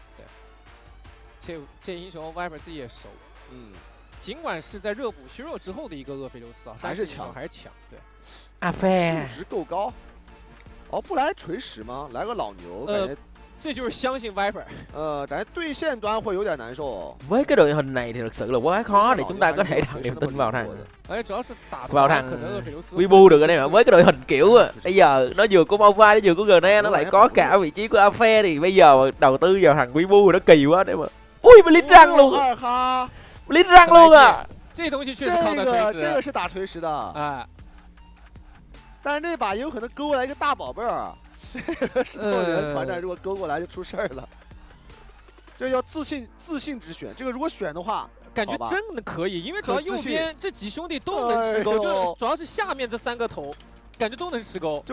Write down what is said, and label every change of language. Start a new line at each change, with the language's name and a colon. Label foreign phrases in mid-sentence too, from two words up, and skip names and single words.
Chinese: 对。这英雄 Viper 自己也熟。尽管是在热补削弱之后的一个厄斐琉斯啊，还是强，还是强。对，阿飞数值够高。哦，不来锤石吗？来个老牛，感觉这就是相信 Viper。感觉对线端会有点难受。
Vietnamese: Với cái đội hình này thì thực sự là quá khó để chúng ta có thể đặt niềm tin vào thằng. Vào thằng Weibo được rồi đây mà. Với cái đội hình kiểu bây giờ nó vừa có bo3 nó vừa có GD, nó lại có cả vị trí của Afe thì bây giờ đầu tư vào thằng Weibo nó kỳ quá đấy mà. Ui, mà lít răng luôn. Lít răng luôn à.
Chinese: 这东西确实抗到锤石，这个是打锤石的，哎，但是那把也有可能勾过来一个大宝贝儿，石头人团战如果勾过来就出事儿了。这要自信之选，这个如果选的话，感觉真的可以，因为主要右边这几兄弟都能吃勾，就主要是下面这3个头，感觉都能吃勾。